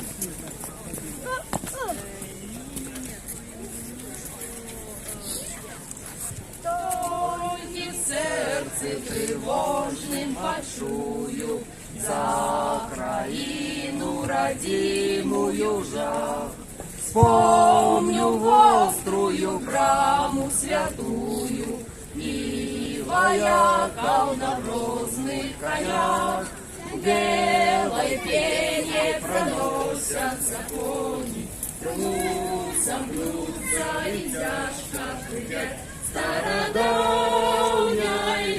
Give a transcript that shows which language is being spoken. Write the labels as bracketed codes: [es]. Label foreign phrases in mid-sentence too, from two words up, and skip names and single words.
[uk] Тільки в серці тривожним почую за країну родимую жах. [ru] Вспомню острую браму святую и вояков на грозных конях. Белой пене проносятся кони, гнутся, гнутся и тяжко хрипят стародавней